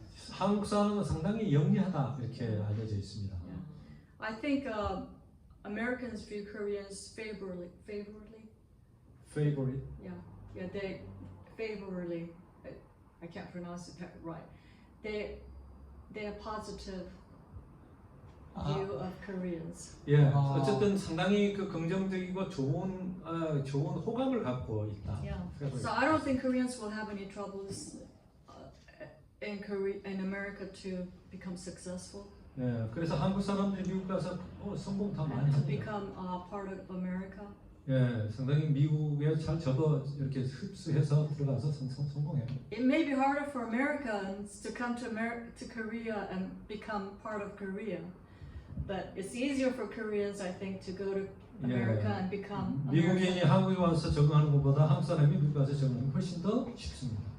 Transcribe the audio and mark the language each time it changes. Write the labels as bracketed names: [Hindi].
[Korean] 한국 사람은 상당히 영리하다 이렇게 알려져 있습니다. [English] I think Americans view Koreans favorably. Favorite. Yeah, they favorably. I can't pronounce it right. They have positive view of Koreans. [Korean] 예, 어쨌든 상당히 그 긍정적이고 좋은 호감을 갖고 있다. [English] Yeah. So I don't think Koreans will have any troubles in America to become successful [Korean] 예, 그래서 한국 사람들이 미국 가서 성공 다 많이 [English] and to [Korean] 합니다. [English] become part of America. [Korean] 예, 상당히 미국에 잘 접어 이렇게 흡수해서 들어가서 성공해요. [English] It may be harder for Americans to come to Korea and become part of Korea, but it's easier for Koreans, I think, to go to America and become [Korean] 미국인이 [English] American. [Korean] 한국에 와서 적응하는 것보다 한국 사람이 미국 가서 적응하는 게 훨씬 더 쉽습니다.